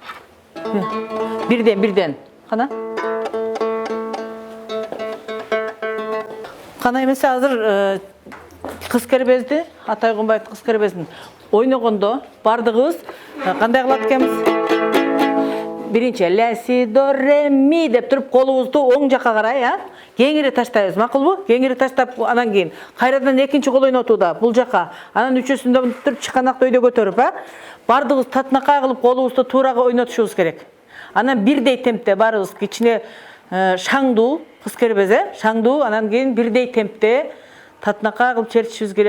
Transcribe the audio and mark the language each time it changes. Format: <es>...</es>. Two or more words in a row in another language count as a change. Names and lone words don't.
<ky>Бирден. Кана. Кана эмесе азыр Кыз кербезди, Атай Огонбаевдин Кыз кербезин ойногондо бардыгыбыз кандай кылат экенбиз? Биринчи ля си до ре ми деп туруп колубузду оң жакка карай, кеңири таштайбыз, макулбу? Кеңири таштап анан кийин кайрадан экинчи кол ойнотууда бул жакка. Анан үчөөсүндө туруп чыканакты өйдө көтөрүп, бардыгыбыз татынакай кылып колубузду туурага ойнотушубуз керек. Анан бирдей темпте баарыбыз кичине шаңдуу, Кыз кербез, шаңдуу, анан кийин бирдей темпте татынакай кылып чертишибиз керек.</ky>